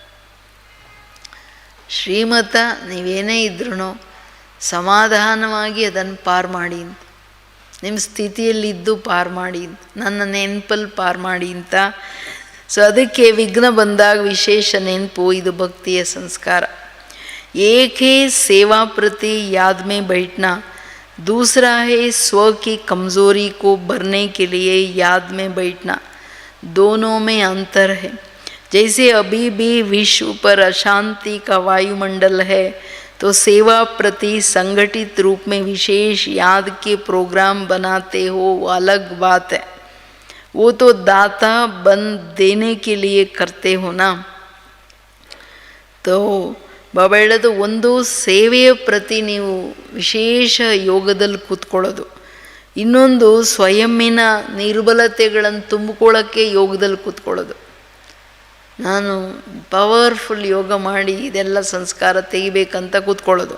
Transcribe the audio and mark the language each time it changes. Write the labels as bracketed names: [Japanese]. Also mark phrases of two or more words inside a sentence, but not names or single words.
[Kannada] ಶ್ರೀಮತ ನೀವೇನೇ ಇದ್ರೂ ಸಮಾಧಾನವಾಗಿ ಅದನ್ನು ಪಾರು ಮಾಡಿ ಅಂತ, ನಿಮ್ಮ ಸ್ಥಿತಿಯಲ್ಲಿದ್ದು ಪಾರು ಮಾಡಿ ಅಂತ, ನನ್ನ ನೆನಪಲ್ಲಿ ಪಾರು ಮಾಡಿ ಅಂತ. ಸೊ ಅದಕ್ಕೆ ವಿಘ್ನ ಬಂದಾಗ ವಿಶೇಷ ನೆನಪು, ಇದು ಭಕ್ತಿಯ ಸಂಸ್ಕಾರ. [Hindi] एक सेवा प्रति याद में बैठना, दूसरा है स्व की कमज़ोरी को भरने के लिए याद में बैठना. दोनों में अंतर है. जैसे अभी भी विश्व पर अशांति का वायुमंडल है, तो सेवा प्रति संगठित रूप में विशेष याद के प्रोग्राम बनाते हो, वो अलग बात है. वो तो दाता बन देने के लिए करते हो ना. [Kannada] तो ಬಾಬಾ ಹೇಳೋದು, ಒಂದು ಸೇವೆಯ ಪ್ರತಿ ನೀವು ವಿಶೇಷ ಯೋಗದಲ್ಲಿ ಕೂತ್ಕೊಳ್ಳೋದು, ಇನ್ನೊಂದು ಸ್ವಯಂನ ನಿರ್ಬಲತೆಗಳನ್ನು ತುಂಬಿಕೊಳ್ಳೋಕ್ಕೆ ಯೋಗದಲ್ಲಿ ಕೂತ್ಕೊಳ್ಳೋದು. ನಾನು ಪವರ್ಫುಲ್ ಯೋಗ ಮಾಡಿ ಇದೆಲ್ಲ ಸಂಸ್ಕಾರ ತೆಗಿಬೇಕಂತ ಕೂತ್ಕೊಳ್ಳೋದು.